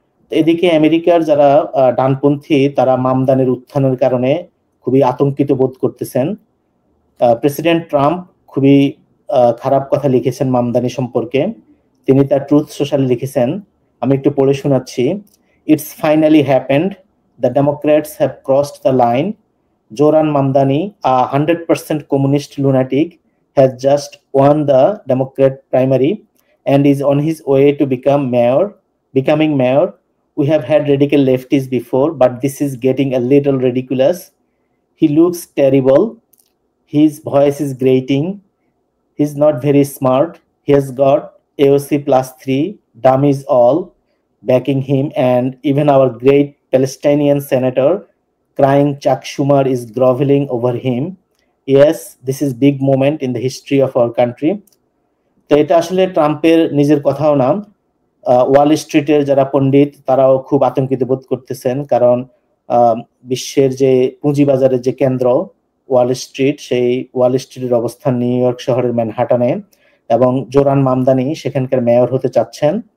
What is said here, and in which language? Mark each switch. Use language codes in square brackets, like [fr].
[bn] এদিকে আমেরিকার যারা ডানপন্থী তারা মামদানির উত্থানের কারণে খুবই আতঙ্কিত বোধ করতেছেন। প্রেসিডেন্ট ট্রাম্প খুবই খারাপ কথা লিখেছেন মামদানি সম্পর্কে। তিনি তার ট্রুথ সোশ্যালে লিখেছেন, আমি একটু পড়ে শোনাচ্ছি। [en] It's finally happened, the Democrats have crossed the line. Zohran Mamdani, a 100% communist lunatic, has just won the Democrat primary and is on his way to becoming mayor. We have had radical leftists before, but this is getting a little ridiculous. He looks terrible. His voice is grating. He's not very smart. He has got AOC +3, dummies all, backing him, and even our great Palestinian senator crying Chuck Schumer is groveling over him. Yes, this is big moment in the history of our country. [bn] তো এটা আসলে ট্রাম্পের নিজের কথাও না, ওয়াল স্ট্রিটের যারা পণ্ডিত তারাও খুব আতঙ্কিত বোধ করতেছেন, কারণ বিশ্বের যে পুঁজিবাজারের যে কেন্দ্র ওয়াল স্ট্রিট, সেই ওয়াল স্ট্রিটের অবস্থান নিউ ইয়র্ক শহরের ম্যানহাটানে, এবং জোরান মামদানি সেখানকার মেয়র হতে চাচ্ছেন।